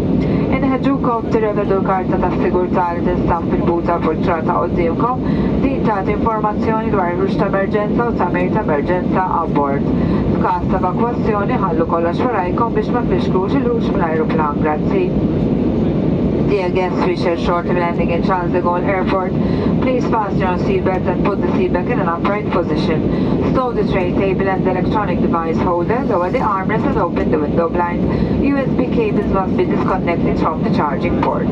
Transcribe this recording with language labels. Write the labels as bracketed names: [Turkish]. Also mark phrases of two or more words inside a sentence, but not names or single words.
[Maltese] Inħeġġukom tirrevedu l-karta ta' sigurtà li tinstab fil-but tal-poltruna ta' qudiemkom. Din tagħti informazzjoni dwar il-rux ta' emerġenza u tamir ta' emerġenza abbord. F'każ ta' evakwazzjoni ħallu kollox warajkom biex ma tfixklux il-rux mill-ajruplan. Grazzi. [English] Dear guests, we shall shortly be landing in Charles de Gaulle Airport. Please fasten your seatbelt and put the seatback in an upright position. Stow the tray table and the electronic device holder, lower the armrest and open the window blind. USB cables must be disconnected from the charging ports.